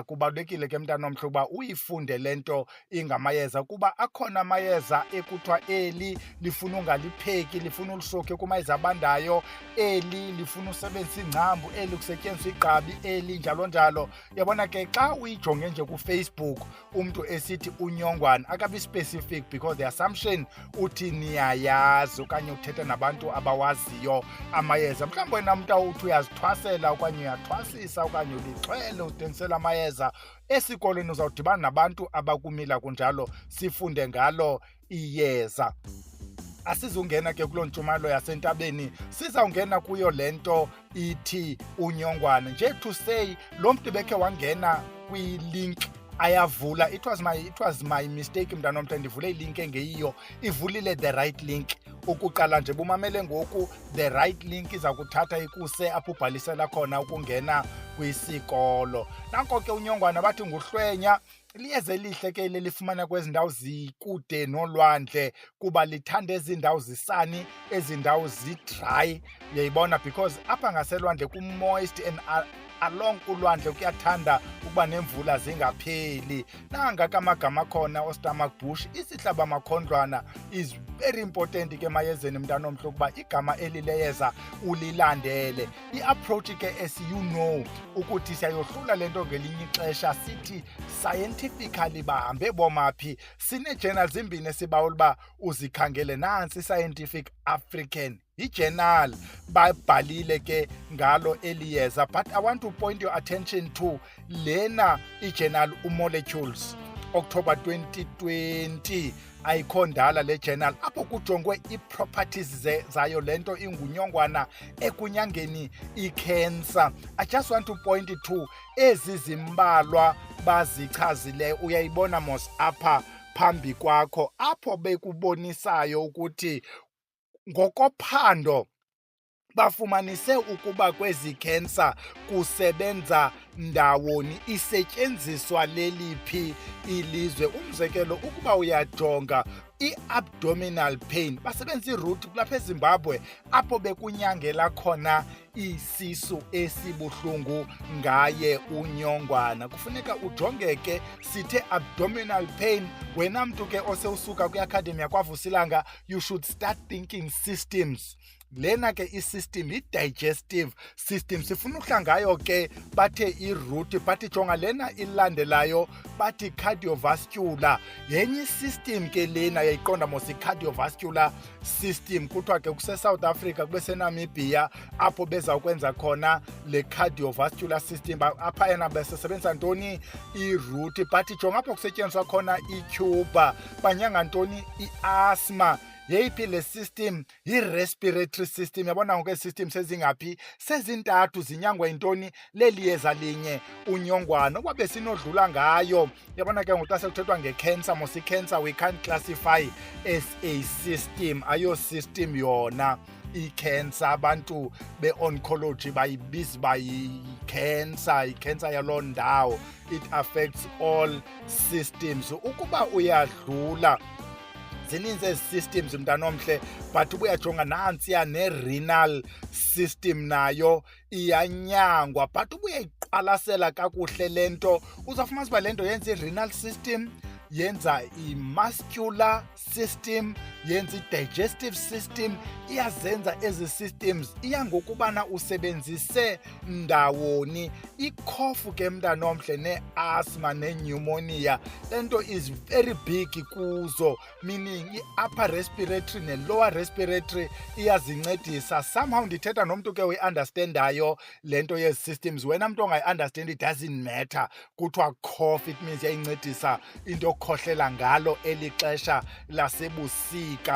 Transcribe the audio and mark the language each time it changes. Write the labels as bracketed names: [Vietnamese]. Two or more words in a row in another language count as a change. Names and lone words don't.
[Xhosa] Kubalulekile ke mntana omhle uba uyifunde lento ingamayeza, kuba akhona amayeza ekuthiwa eli lifuna ungalipheki, lifuna ulisokhe kumayeza abandayo, eli lifuna usebenzisa ingcambu, eli kusetyenziswa igqabi, eli njalo njalo. Yabona ke xa uyijonge nje kuFacebook umntu esithi unyongwana akabi specific, [English] because the assumption [Xhosa] uthi niyayazi okanye uthetha nabantu abawaziyo amayeza. Mhlawumbi wena mntu uthi uyazithwasela okanye uyathwasisa okanye ulixhwele uthengisela amayeza, esikolweni uzawudibana nabantu abakumila kunjalo, sifunde ngalo iyeza. Asizungena ke kuloo ntshumayelo yasentabeni, sizawungena kuyo lento ithi unyongwana. Nje to say lo mntu bekhe wangena kwi-link ayavula, [English] it was my mistake [Xhosa] mntana omhle, ndivule ilink engeyiyo, ivulile [English] the right link. [Xhosa] Ukuqala nje bumamele ngoku, [English] the right link [Xhosa] iza kuthatha ikuse apho ubhalisela khona ukungena kwisikolo. Nanko ke unyongwana bathi nguHloenya, liyeza elihle ke lifumana kwezi ndawo zikude nolwandle, kuba lithanda ezi ndawo zisani, ezi ndawo zidry, uyayibona, because apha ngaselwandle kumoist [English] and along [Xhosa] ulwandle kuyathanda ukuba nemvula zingapheli. Nanga kamagama khona ostomach bush, isihlaba makhondlwana [English] is very important [Xhosa] ke mayezeni mntana omhle ukuba igama eli leyeza ulilandele. I-approach ke [English] as you know [Xhosa] ukuthi siyayohlula lento ngelinye ixesha, sithi scientifically bahambe bomaphi. Sine-journals zimbini esibawula uba uzikhangele, nansi Scientific African i-journal babhalile ke ngalo eliyeza. [English] But I want to point your attention to [Xhosa] lena i-journal uMolecules, [English] October 2020. [Xhosa] Ayikho ndala le journal, apho kujongwe ii-properties zayo lento ingunyongwana ekunyangeni i-cancer. [English] I just want to point to [Xhosa] ezi zimbalwa bazichazileyo, uyayibona mos apha phambi kwakho, apho bekubonisayo ukuthi ngokophando bafumanise ukuba kwezi cancer kusebenza ndawoni, isetyenziswa leliphi ilizwe. Umzekelo, ukuba uyajonga i- [English] abdominal pain, [Xhosa] basebenzisa iroot kulapha eZimbabwe apho bekunyangela khona isisu esibuhlungu ngaye unyongwana. Kufuneka ujongeke, sithe [English] abdominal pain, [Xhosa] wena mntu ke osewusuka kwi-academy yakwaVusilanga, [English] you should start thinking systems. [Xhosa] Lena ke i-system, [English] i-digestive system, [Xhosa] sifuna uhla ngayo ke bathe i-root, bathi jonga lena ilandelayo bathi cardiovascular. Yenye system ke lena yayiqonda mos [English] i-cardiovascular system, [Xhosa] kuthiwa ke kuse-South Africa kube seNamibia apho bezawukwenza khona le [English] cardiovascular system. [Xhosa] Apha yena besebenzisa ntoni? I-root. Bathi jonga apho kusetyenziswa khona icuba, banyanga ntoni? I-asthma. Yeyiphi le system? [English] I-respiratory system. [Xhosa] Yabona ngoku ezi system sezingaphi? Sezintathu, zinyangwa yintoni? Leliyeza linye unyongwana. Ukuba besinodlula ngayo, yabona ke ngoku xa sekuthethwa nge-cancer, mos i-cancer [English] we can't classify as a system, [Xhosa] ayo system yona i-cancer. Abantu be-oncology bayibiza uba yi-cancer, i-cancer yaloo ndawo. [English] It affects all systems. [Xhosa] Ukuba uyadlula, zininzi ezi systems mntana omhle, but ubuyajonga nantsiya ne-renal system nayo iyanyangwa, but ubuyayiqwalasela kakuhle lento uzawufumanisa uba lento yenza [English] i-renal system, [Xhosa] yenza [English] i-muscular system, [Xhosa] yenza [English] i-digestive system, [Xhosa] iyazenza ezi systems, iya ngokubana usebenzise ndawoni. Ikhofu ke mntanomhle ne-asthma ne-pneumonia, le nto [English] is very big [Xhosa] kuzo, meaning i- [English] upper respiratory [Xhosa] ne- [English] lower respiratory [Xhosa] iyazincedisa. Somehow ndithetha nomntu ke uyi-understandayo le nto yezi systems. Wena mntu ongayi-understand, [English] it doesn't matter, [Xhosa] kuthiwa cough, [English] it means [Xhosa] yayincedisa into yokukhohlela ngalo eli xesha lasebusika.